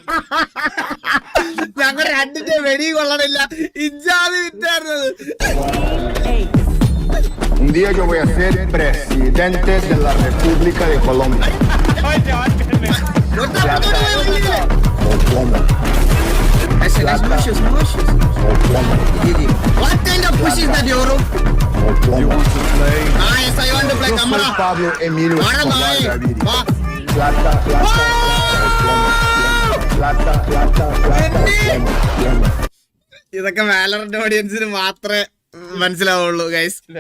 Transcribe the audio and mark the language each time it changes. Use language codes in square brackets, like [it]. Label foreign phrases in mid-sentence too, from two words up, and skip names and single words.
[ml] ഞങ്ങൾ രണ്ടിന്റെ വെടി കൊള്ളണില്ല. ഇഞ്ചാതി വിറ്റായിരുന്നത്. [es] Un día yo voy a ser presidente de la República de Colombia. [en] What kind of push is that, Yoro? You want to play? Yes, I want to play. [es] Yo soy Pablo Emilio Escobar Gaviria. Va. Plata, Colombia. [ml] ഇതൊക്കെ വാലറന്റ് ഓഡിയൻസിന് മാത്രമേ മനസ്സിലാവുള്ളൂ ഗൈസ്.